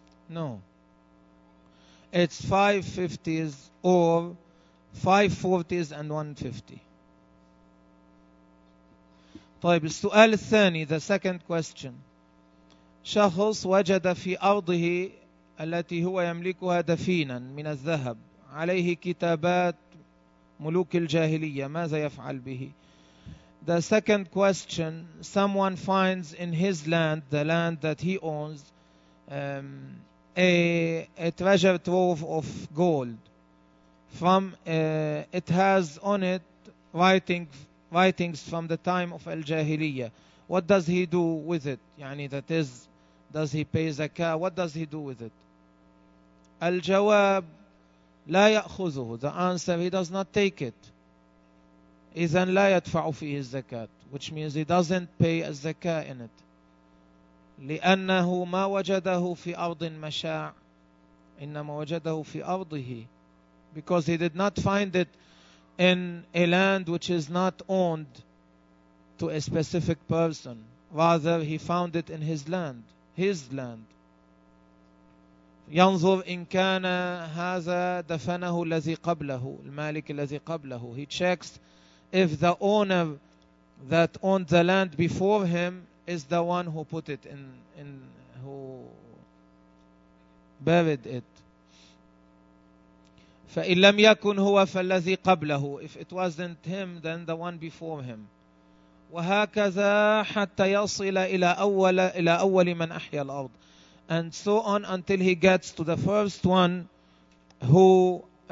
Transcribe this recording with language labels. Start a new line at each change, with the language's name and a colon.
English: No, it's 5 50s or 5 40s and 150.
Arabic: طيب السؤال الثاني,
English: the second question.
Arabic: شخص وجد في أرضه التي هو يملكها دفينا من الذهب عليه كتابات ملوك الجاهلية ماذا يفعل به؟
English: The second question, someone finds in his land, the land that he owns, a treasure trove of gold. From it has on it writings from the time of al-Jahiliyyah. What does he do with it? يعني that is, does he pay zakah? What does he do with it?
Arabic: الجواب لا يأخذه.
English: The answer, he does not take it.
Arabic: إذن لا يدفع فيه الزكاة,
English: which means he doesn't pay a zakah in it.
Arabic: لأنه ما وجده في أرض مشاع, إنما وجده في أرضه.
English: Because he did not find it in a land which is not owned to a specific person. Rather, he found it in his land, his land.
Arabic: ينظر إن كان هذا دفنه الذي قبله, المالك الذي قبله.
English: He checks if the owner that owned the land before him is the one who put it in who buried it.
Arabic: فإن لم يكن هو فالذي قبله.
English: If it wasn't him, then the one before him.
Arabic: وهكذا حتى يصل إلى أول من أحيا الأرض.
English: And so on until he gets to the first one who